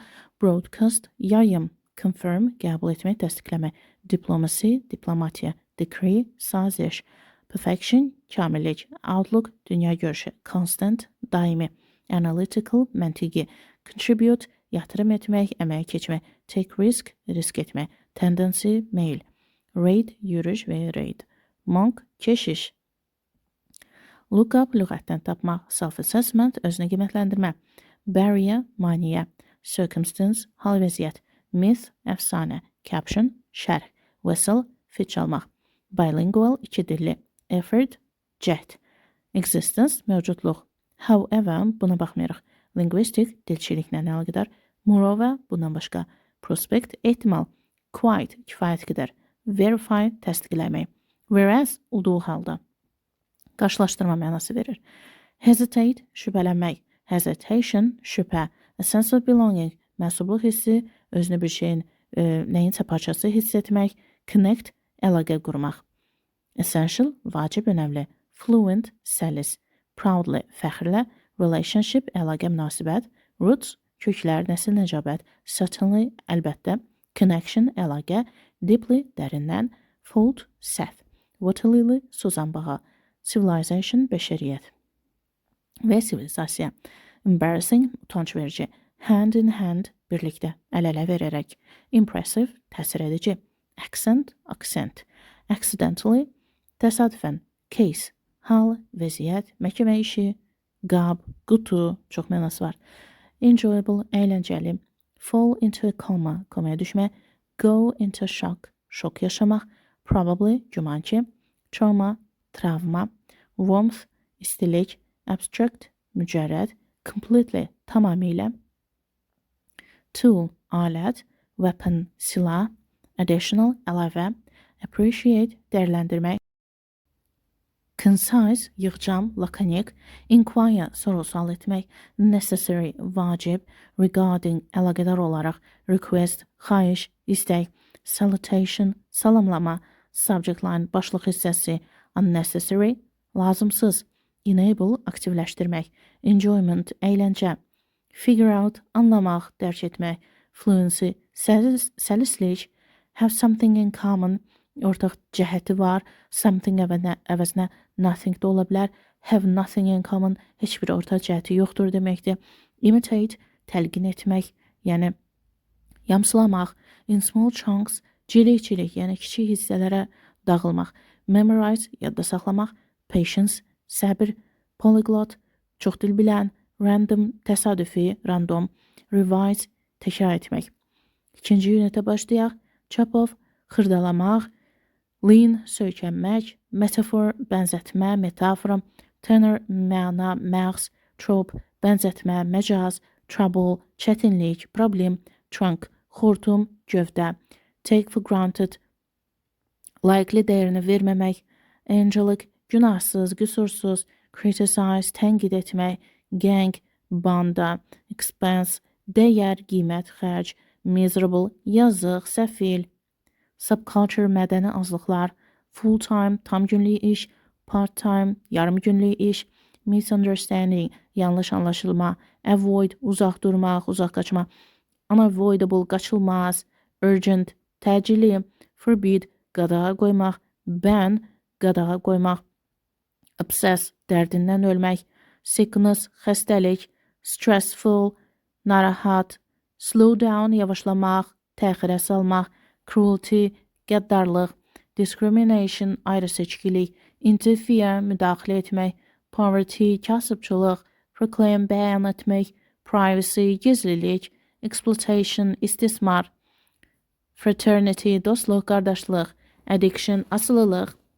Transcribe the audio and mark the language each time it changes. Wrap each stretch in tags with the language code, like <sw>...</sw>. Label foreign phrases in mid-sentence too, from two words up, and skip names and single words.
<az>Broadcast, yayım, confirm, qəbul etmək, təsdiqləmək, diplomacy, diplomatiya, decree, saziş, perfection, kamillik, outlook, dünya görüşü, constant, daimi, analytical, məntiqi, contribute, yatırım etmək, əməyə keçmək,</az> <en>take risk,</en> <az>risk etmək, tendency, meyl, raid, yürüş və raid, monk, keşiş,</az> <en>look up,</en> <az>lüğətdən tapmaq, self-assessment, özünü qiymətləndirmə, barrier, maneə, circumstance, hal vəziyyət, myth, əfsanə, caption, şərh, whistle, fit çalmaq, bilingual, iki dilli, effort, cəhd, existence, mövcudluq, however, buna baxmayaraq, linguistic, dilçiliklə əlaqədar, moreover, bundan başqa, prospect, ehtimal, quite, kifayət qədər, verify, təsdiqləmək, whereas, olduğu halda, qarşılaşdırma mənası verir, hesitate, şübhələnmək, hesitation, şübhə,</az> <en>a sense of belonging,</en> <az>məsubluq hissi, özünü bir şeyin, nəyinsə parçası hiss etmək, connect, əlaqə qurmaq, essential, vacib, önəmli, fluent, səlis, proudly, fəxrlə, relationship, əlaqə, münasibət, roots, köklər, nəsil, nəcabət, certainly, əlbəttə, connection, əlaqə, deeply, dərindən, fault, səhv, waterlily, suzanbağa, civilization, bəşəriyyət və sivilizasiya, embarrassing, utanc verici,</az> <en>hand in hand,</en> <az>birlikdə, əl-ələ verərək, impressive, təsir edici,</az> <en>accent, accent, accidentally,</en> <az>təsadüfən, case, hal, vəziyyət, məhkəmə işi, qab, qutu, çox mənası var, enjoyable, əyləncəli,</az> <en>fall into a coma,</en> <az>komaya düşmə,</az> <en>go into shock,</en> <az>şok yaşamaq, probably, güman ki, trauma, travma, warmth, istilik, abstract, mücərrəd, completely, tamamilə, tool, alət, weapon, silah, additional, əlavə, appreciate, dəyərləndirmək, concise, yığcam, lakonik, inquire, soru-sual etmək, necessary, vacib, regarding, əlaqədar olaraq, request, xahiş, istək, salutation, salamlama,</az> <en>subject line,</en> <az>başlıq hissəsi, unnecessary, lazımsız, enable, aktivləşdirmək, enjoyment, əyləncə,</az> <en>figure out,</en> <az>anlamaq, dərk etmək, fluency, səlislik,</az> <en>have something in common,</en> <az>ortaq cəhəti var, something əvəzinə nothing da ola bilər,</az> <en>have nothing in common,</en> <az>heç bir ortaq cəhəti yoxdur deməkdir, imitate, təlqin etmək, yəni yamsılamaq,</az> <en>in small chunks,</en> <az>cilik-cilik, yəni kiçik hissələrə dağılmaq, memorize, yadda saxlamaq, patience, səbir, polyglot, çox dil bilən, random, təsadüfi, random, revise, təkrar etmək. İkinci unitə başlayaq,</az> <en>chop off,</en> <az>xırdalamaq, lean, söykənmək, metafor, bənzətmə, metafora, tenor, məna, məğz, trope, bənzətmə, məcaz, trouble, çətinlik, problem, trunk, xortum, gövdə,</az> <en>take for granted,</en> <az>likely dəyərini verməmək, angelic, günahsız, qüsursuz, criticize, tənqid etmək, gang, banda, expense, dəyər, qiymət, xərc, miserable, yazıq, səfil, subculture, mədəni azlıqlar,</az> <en>full-time,</en> <az>tam günlük iş,</az> <en>part-time,</en> <az>yarım günlük iş, misunderstanding, yanlış anlaşılma, avoid, uzaq durmaq, uzaq qaçmaq, unavoidable, qaçılmaz, urgent, təcili, forbid, qadağa qoymaq, ban, qadağa qoymaq, obsess, dərdindən ölmək, sickness, xəstəlik, stressful, narahat,</az> <en>slow down,</en> <az>yavaşlamaq, təxirə salmaq, cruelty, qəddarlıq, discrimination, ayrı-seçkilik, interfere, müdaxilə etmək, poverty, kasıbçılıq, proclaim, bəyan etmək, privacy, gizlilik, exploitation, istismar, fraternity, dostluq, qardaşlıq, addiction, asılılıq.</az>